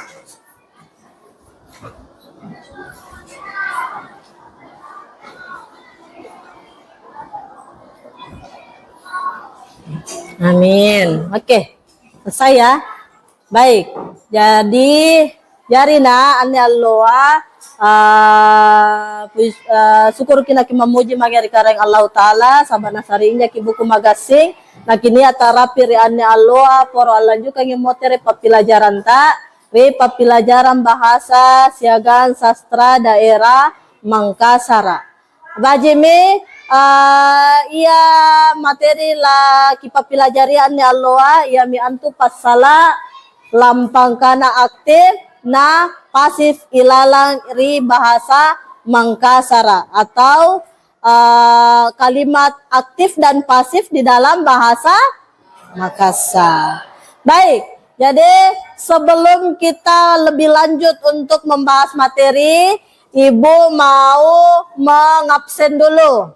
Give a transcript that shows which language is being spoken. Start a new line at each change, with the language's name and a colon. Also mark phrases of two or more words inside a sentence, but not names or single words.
Indonesian: Amin. Oke, selesai ya.
Makasar: Baik, jadi jarina ane alloa syukur kina ki memuji magari kareng Allah Ta'ala sabana sarinya ki buku magasing na kini atarapi ri ane alloa poro alanju kangi motere papilajaran ta ri papilajaran bahasa siagan sastra daerah Mangkasara. Bajimi ia materi la ki papilajari ane alloa ia mi antu pasala lampang kana aktif na pasif ilalang ri bahasa Mangkasara
Indonesian: atau kalimat aktif dan pasif di dalam bahasa Makassar. Baik, jadi sebelum kita lebih lanjut untuk membahas materi, Ibu mau mengabsen dulu.